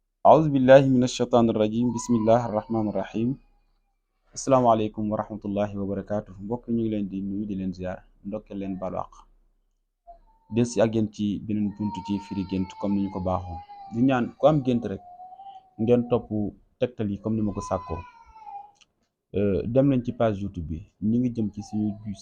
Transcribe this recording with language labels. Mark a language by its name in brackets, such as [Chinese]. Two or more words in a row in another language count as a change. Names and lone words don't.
[Arabic] أعوذ بالله من الشيطان الرجيم بسم الله الرحمن الرحيم السلام عليكم ورحمة الله وبركاته [Wolof] mbokk ñu ngi leen di nuyu di leen ziar ndokkee leen baalu àq del si ak yéen ci beneen buntu ci firi gént comme ni ñu ko baaxoo di ñaan ku am gént rek ngeen topp tegtal yi comme ni ma ko sàkkoo dem nañ ci page YouTube bi ñu ngi jëm ci suñu